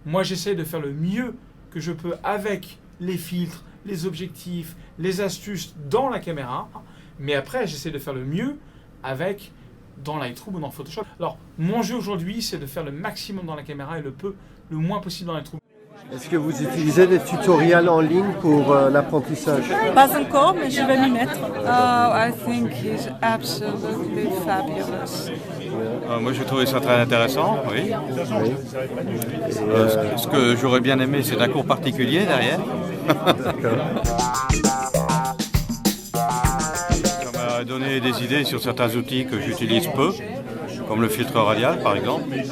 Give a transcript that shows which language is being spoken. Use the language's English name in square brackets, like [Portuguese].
[French] Moi j'essaie de faire le mieux que je peux avec les filtres, les objectifs, les astuces dans la caméra, mais après j'essaie de faire le mieux avec dans Lightroom ou dans Photoshop. Alors, mon jeu aujourd'hui, c'est de faire le maximum dans la caméra et le moins possible dans Lightroom. Est-ce que vous utilisez des tutoriels en ligne pour l'apprentissage? Pas encore, mais je vais m'y mettre. [English] Oh, I think he's absolutely fabulous. [French] Moi, j'ai trouvé ça très intéressant, oui. Ce que j'aurais bien aimé, c'est un cours particulier derrière. Ça m'a donné des idées sur certains outils que j'utilise peu, comme le filtre radial, par exemple.